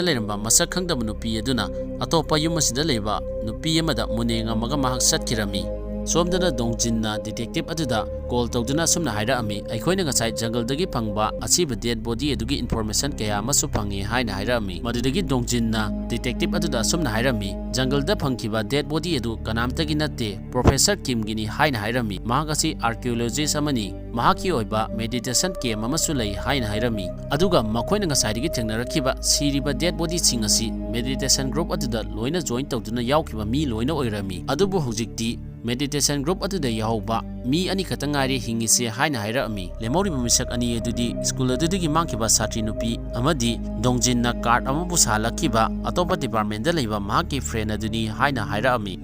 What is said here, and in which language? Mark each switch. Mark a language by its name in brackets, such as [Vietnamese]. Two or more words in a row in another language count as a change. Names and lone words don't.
[Manipuri] leiramba masak khangdaba nupi aduna atopa yum asida leiba nupi amada munenga maga mahak satkirami somdana dongjinna detective aduda call tawduna sumna haira ami aikhoina ngasai jungle dagi phangba asiba [English] dead body [Manipuri] adugi information kaya amasu phangi haina haira ami madudagi dongjinna detective aduda sumna haira ami jungle da phangkiba [English] dead body [Manipuri] adu kanamtagi natte professor kim gini haina haira ami mahagasi archaeologist amani mahaki oiba [English] meditation camp [Manipuri] amasu lei haina haira ami aduga makhoina ngasai digi thengnarakhiba siriba [English] dead body [Manipuri] singasi [English] meditation group [Manipuri] aduda loina join tawduna yaukhiba mi loina oirami adubu hojikti [English] meditation group [Manipuri] aduda yahoba mi ani katangari hingise haina haira ami lemori misak ani adudi school adudigi mangkiba satri nupi amadi dongjinna card amabu salakiba atopa department da leiba mahaki friend aduni haina haira ami